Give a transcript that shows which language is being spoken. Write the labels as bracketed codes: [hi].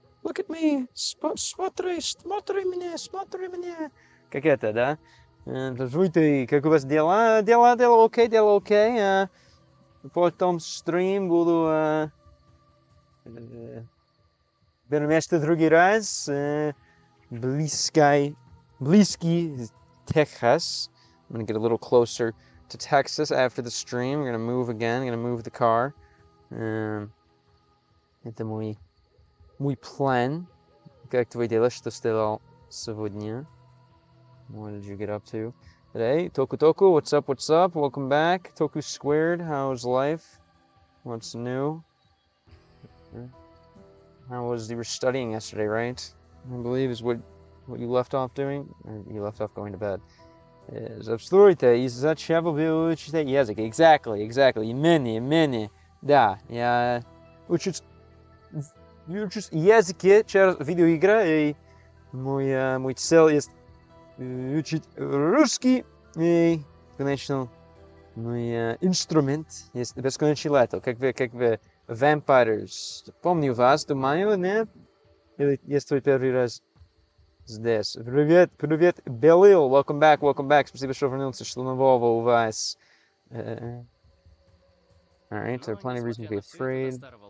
[en] Look at me. [ru] Смотри меня. Как это, да? Здравствуйте, как у вас дела? Дела окей. Потом стрим буду перемещаться другой раз. Близкий Texas. [en] I'm gonna get a little closer to Texas after the stream. We're gonna move again. I'm gonna move the car. [ru] Это мой план. Как твои дела? Что сделал сегодня? [en] What did you get up to today? Toku, what's up? Welcome back. Toku Squared, how's life? What's new? How was you were studying yesterday, right? I believe is what you left off doing? Or you left off going to bed. [ru] Здравствуйте, изучал выучить язык. [en] Exactly. [ru] Имени. Да, я учу языки через видеоигры, и мой цель есть учить русский, и, конечно, мой инструмент есть бесконечный лето, как вы Vampires. Помню вас, думаю, нет? Или есть твой первый раз здесь? Привет, Белил, welcome back. Спасибо, что вернулся, что нового у вас. [en] Alright, so plenty of reason to be afraid.